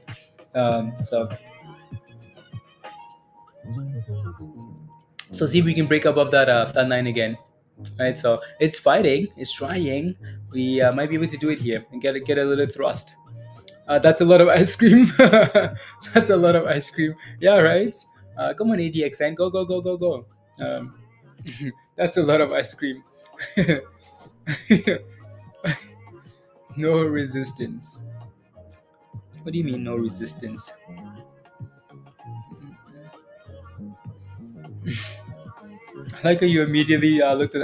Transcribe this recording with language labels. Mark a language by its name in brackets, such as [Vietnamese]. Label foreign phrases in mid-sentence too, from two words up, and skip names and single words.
[English] So see if we can break above that line again. Right. So it's fighting. It's trying. We might be able to do it here and get a little thrust. That's a lot of ice cream. That's a lot of ice cream. Yeah, right. Come on, ADXN, go go go go go. Um, that's a lot of ice cream. No resistance. What do you mean no resistance? I like how you immediately looked at.